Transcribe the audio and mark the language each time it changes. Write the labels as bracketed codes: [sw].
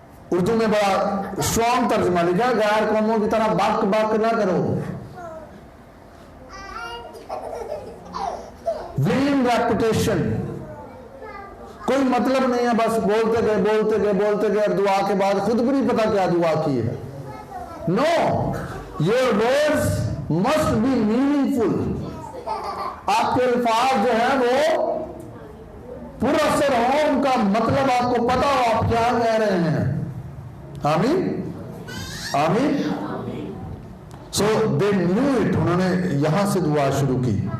[ur] اردو میں بڑا اسٹرانگ ترجمہ لکھا, غیر قوموں کی طرح بک بک نہ کرو. ویل ریپوٹیشن کوئی مطلب نہیں ہے, بس بولتے گئے اور دعا کے بعد خود بھی نہیں پتا کیا دعا کی ہے. [en] No, your words must be meaningful. [ur] آپ کے الفاظ جو ہیں وہ پر اثر ہو, ان کا مطلب آپ کو پتا ہو آپ کیا کہہ رہے ہیں. [en] آمین, آمین. So they knew it. [ur] انہوں نے یہاں سے دعا شروع کی.